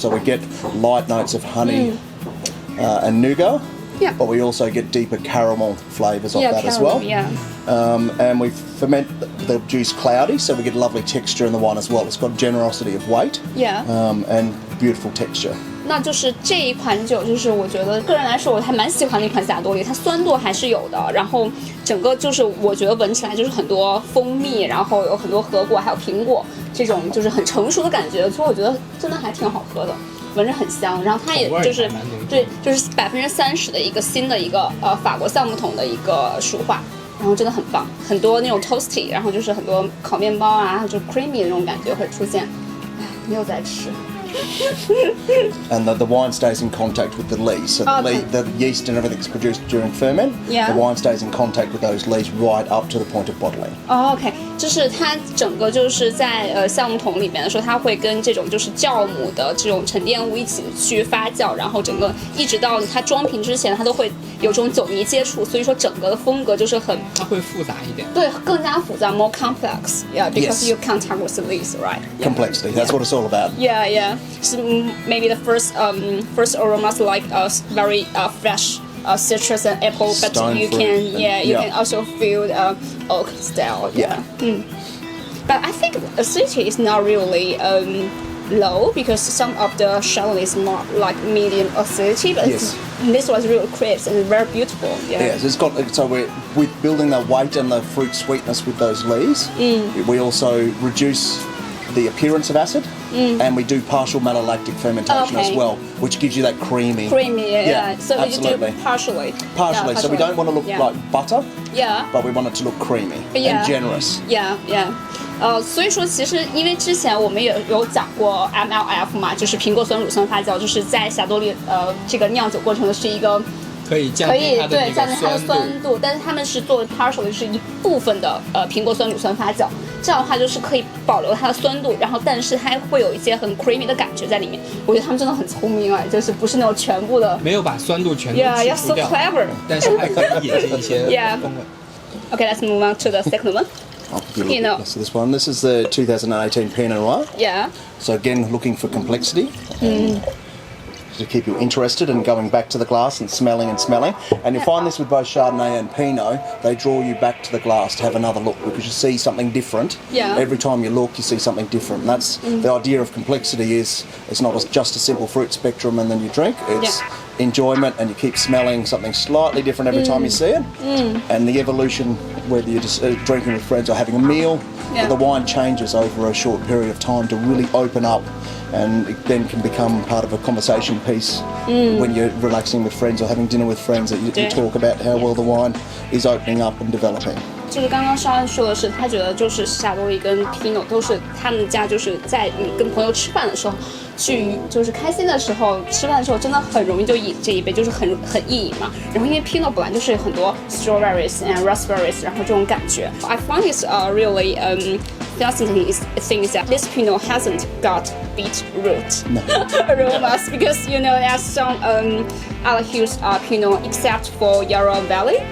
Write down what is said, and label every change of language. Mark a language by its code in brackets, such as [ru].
[en] So we get light notes of honey and nougat. But we also get deeper caramel flavours of that as well. And we ferment the juice cloudy, so we get a lovely texture in the wine as well. It's got generosity of weight and beautiful texture. [zh] 那就是这一款酒，就是我觉得个人来说，我还蛮喜欢那款霞多丽，它酸度还是有的，然后整个就是我觉得闻起来就是很多蜂蜜，然后有很多核果，还有苹果这种就是很成熟的感觉，所以我觉得真的还挺好喝的。闻着很香，然后它也就是对，就是30%的一个新的一个法国橡木桶的一个熟化，然后真的很棒，很多那种 toasty， 然后就是很多烤面包啊，就 creamy 的那种感觉会出现。哎，没有在吃。 [en] And the wine stays in contact with the lees, so the yeast and everything's produced during ferment. The wine stays in contact with those lees right up to the point of bottling. [zh] OK， 就是它整个就是在橡木桶里面的时候，它会跟这种就是酵母的这种沉淀物一起去发酵，然后整个一直到它装瓶之前，它都会有这种酒泥接触，所以说整个的风格就是很它会复杂一点，对，更加复杂 ， [en] more complex. Yeah, because you can't talk with the lees, right? Complexity. That's what it's all about. Yeah. So maybe the first aromas like very fresh citrus and apple, but Stone you fruit can can also feel oak style. But I think acidity is not really low, because some of the Chardonnay is not like medium acidity, but this was really crisp and very beautiful. Yes, it's got, so we're with building the weight and the fruit sweetness with those lees. We also reduce the appearance of acid, and we do partial malolactic fermentation as well, which gives you that creamy. So absolutely. We do partially. So we don't want to look like butter, but we want it to look creamy and generous. [zh] 所以说其实因为之前我们也有讲过 MLF 嘛，就是苹果酸乳酸发酵，就是在霞多丽这个酿酒过程的是一个可以降低它的酸度，但是他们是做的 partial， 就是一部分的苹果酸乳酸发酵，这样的话就是可以保留它的酸度，然后但是它会有一些很 creamy 的感觉在里面。我觉得他们真的很聪明啊，就是不是那种全部的没有把酸度全部去除掉， [en] so clever， [zh] 但是还可以引进一些风味。 [en] Okay, let's move on to the second one. I'll give you a look at this one. This is the 2018 Pinot Noir. So again, looking for complexity. to keep you interested in going back to the glass and smelling. And you'll find this with both Chardonnay and Pinot. They draw you back to the glass to have another look because you see something different. Yeah. Every time you look, you see something different. And that's the idea of complexity. Is it's not just a simple fruit spectrum and then you drink. It's enjoyment, and you keep smelling something slightly different every time you see it. And the evolution, whether you're just drinking with friends or having a meal, the wine changes over a short period of time to really open up, and it then can become part of a conversation piece when you're relaxing with friends or having dinner with friends, that you talk about how well the wine is opening up and developing. [zh] 就是刚刚绍恩说的是，他觉得就是夏多利跟 Pinot 都是他们家就是在你跟朋友吃饭的时候，去就是开心的时候，吃饭的时候真的很容易就饮这一杯，就是很易饮嘛。然后因为 Pinot 本来就是很多 strawberries and raspberries， 然后这种感觉 [en] ，I find it's really fascinating thing is that this Pinot hasn't got beetroot aromas because you know there's some other hills Pinot except for Yarra Valley.